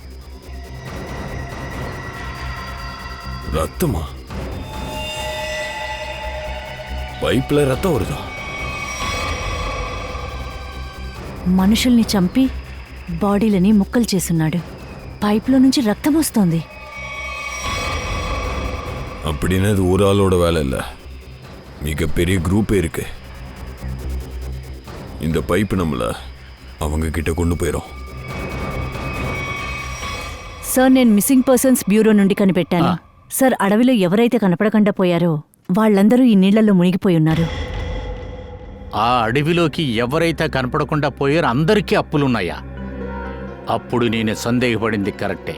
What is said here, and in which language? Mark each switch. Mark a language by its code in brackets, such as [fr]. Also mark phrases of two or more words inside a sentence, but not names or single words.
[ta] ரத்தமா? [te] పైప్లో రక్తం வருதா? మనుషుల్ని చంపి బాడీలని ముక్కలు చేసున్నాడు. పైప్లో నుంచి రక్తం వస్తోంది. [ta] அப்படின்னா இது ஒரு ஆளோட வேலை இல்லை, மிகப்பெரிய குரூப்பே இருக்கு. இந்த பைப்பு நம்மள அவங்க கிட்ட கொண்டு போயிடும். [te] సార్, నేను మిస్సింగ్ పర్సన్స్ బ్యూరో నుండి కనిపెట్టాను. సార్, అడవిలో ఎవరైతే కనపడకుండా పోయారో వాళ్ళందరూ ఈ నీళ్లలో మునిగిపోయి ఉన్నారు. ఆ అడవిలోకి ఎవరైతే కనపడకుండా పోయారో అందరికీ అప్పులున్నాయా? అప్పుడు నేను సందేహపడింది కరెక్టే.